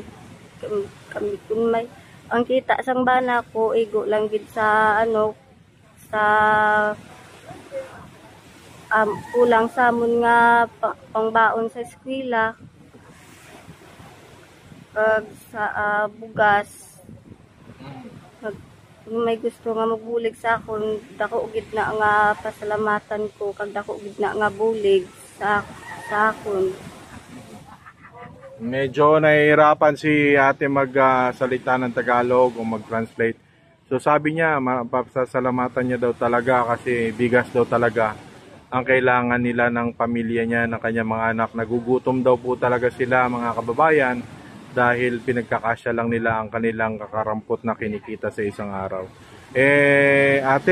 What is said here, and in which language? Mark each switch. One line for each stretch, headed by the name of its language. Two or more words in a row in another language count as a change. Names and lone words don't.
Hiligaynon: Kami kung may ang kita sang bana ko igo lang gid sa sa kulang sa amon nga pangbaon sa eskwela kag sa bugas. Kung may gusto nga magbulig sa akon, dako gid na nga pasalamatan ko kag dako gid na nga bulig sa akon.
Filipino: Medyo nahihirapan si ate magsalita ng Tagalog o mag-translate. So sabi niya, pasasalamatan niya daw talaga kasi bigas daw talaga ang kailangan nila ng pamilya niya, ng kanyang mga anak. Nagugutom daw po talaga sila, mga kababayan, dahil pinagkakasya lang nila ang kanilang kakarampot na kinikita sa isang araw.